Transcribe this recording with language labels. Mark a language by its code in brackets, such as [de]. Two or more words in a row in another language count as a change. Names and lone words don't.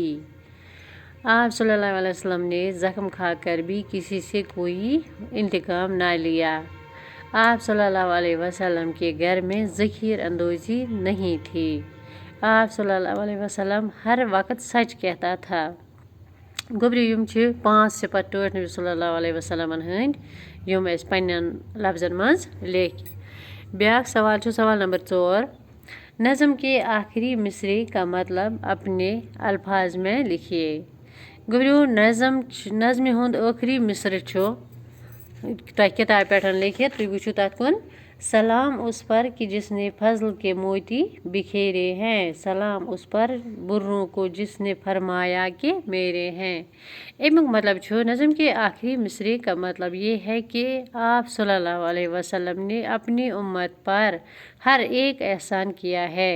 [ur] आप [ar] صلى الله عليه وسلم [ur] نے زخم کھا کر بھی کسی سے کوئی انتقام نہ لیا. आप [ar] صلى الله عليه وسلم [ur] کے گھر میں ذخیرہ اندوزی نہیں تھی. आप [ar] صلى الله عليه وسلم [ur] ہر وقت سچ کہتا تھا. [ks] گبریو یِم 5 صِفت ٹوٹھ نبی [ar] صلى الله عليه وسلم [ks] ہٕنٛد یِم اَس پنٕنۍ لفظن منٛز لیٚکھ. بیاکھ سوال [ur] سوال نمبر 4، نظم کے آخری مصرعے کا مطلب اپنے الفاظ میں لکھیے. [ks] گبریو نظم ہُنٛد آخری مِصر کتاب پیٚ لیٚکھِتھ تُہۍ وُچھِو تتھ کُن, [ur] سلام اس پر کہ جس نے فضل کے موتی بکھیرے ہیں، سلام اس پر بروں کو جس نے فرمایا کہ میرے ہیں. [ks] اَمیُک مطلب [ur] نظم کے آخری مصرعے کا مطلب یہ ہے کہ آپ [ar] صلى الله عليه وسلم [ur] نے اپنی امت پر ہر ایک احسان کیا ہے.